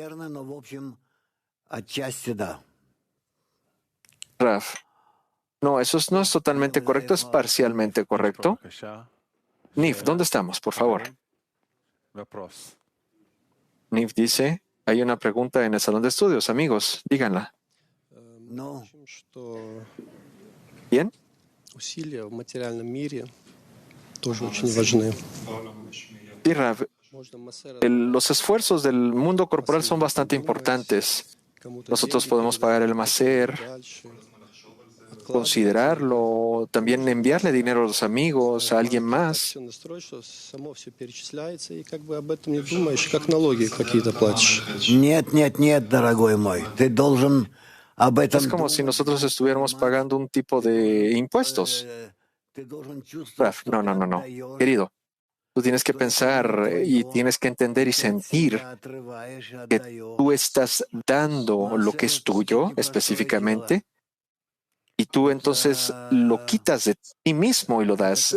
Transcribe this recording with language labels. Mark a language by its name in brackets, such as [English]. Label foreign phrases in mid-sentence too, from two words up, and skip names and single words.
[Spanish] Raf, no, eso no es totalmente correcto, es parcialmente correcto. Nif, ¿dónde estamos, por favor? Niv dice, hay una pregunta en el salón de estudios, amigos, díganla. No. ¿Bien? [Russian] Усилия в материальном мире тоже очень важны. [Spanish] Sí, Rav, los esfuerzos del mundo corporal son bastante importantes. Nosotros podemos pagar el maser, considerarlo, también enviarle dinero a los amigos, a alguien más. [Russian] Нет, дорогой мой. Ты должен об этом... [Spanish] Es como si nosotros estuviéramos pagando un tipo de impuestos. Raf, no. Querido, tú tienes que pensar y tienes que entender y sentir que tú estás dando lo que es tuyo específicamente y tú entonces lo quitas de ti mismo y lo das.